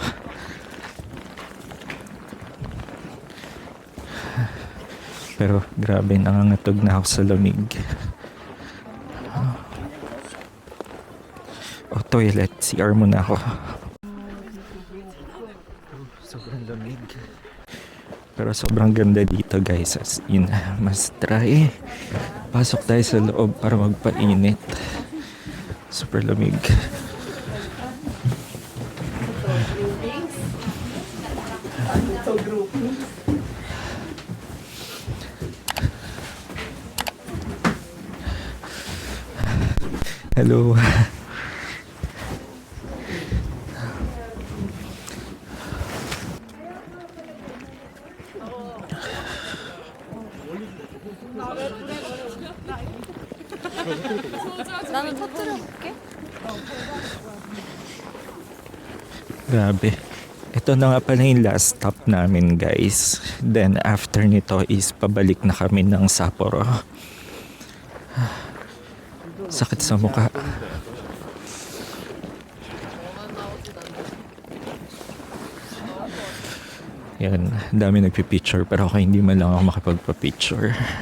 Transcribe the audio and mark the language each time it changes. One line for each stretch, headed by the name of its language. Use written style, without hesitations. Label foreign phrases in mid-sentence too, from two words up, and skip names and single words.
Filipino: Pero grabe, nangangatog na ako sa lamig. Toilet, CR muna ako. Sobrang lamig. Pero sobrang ganda dito guys, as in, mas try. Pasok tayo sa loob para magpainit. Super lamig. Hello.
Korean: 나는 터뜨려 볼게.
Filipino: Grabe. Ito na nga pala yung last stop namin guys.
English: Then after
Filipino: nito is pabalik na kami ng Sapporo. Sakit sa mukha. Yan, dami nagpipicture pero ako hindi man lang ako makapagpa-picture.